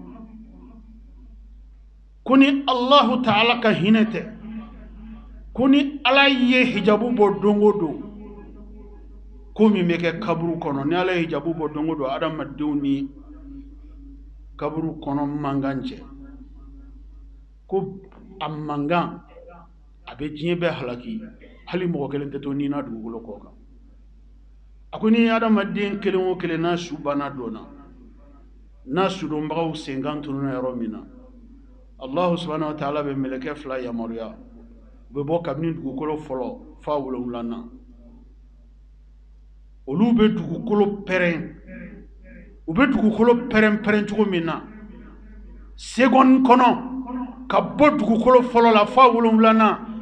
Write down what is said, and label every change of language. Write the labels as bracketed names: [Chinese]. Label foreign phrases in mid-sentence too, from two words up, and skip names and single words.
[Bambara] ko ni Allahu Ta'ala ka hinɛ tɛ, ko ni Ala ye hijabu bɔ don o don, ko min bɛ kɛ kaburu kɔnɔ, ni Ala ye hijabu bɔ don o don adamadenw ni kaburu kɔnɔ mankan cɛ, ko a mankan a bɛ diɲɛ bɛɛ halaki, hali mɔgɔ 1 tɛ to ni na dugukolo kɔ kan. A ko ni adamaden 1 o 1 n'a su banna dɔnna, n'a sudonbagaw senkan tununa yɔrɔ min na, [Arabic] Allahu subhanahu wa ta'ala [Bambara] bɛ mɛlɛkɛ 2 yamaruya, u bɛ bɔ kabini dugukolo fɔlɔ f'a 7nan. Olu bɛ dugukolo pɛrɛn, u bɛ dugukolo pɛrɛn cogo min na, seconde kɔnɔ ka bɔ dugukolo fɔlɔ la f'a 7nan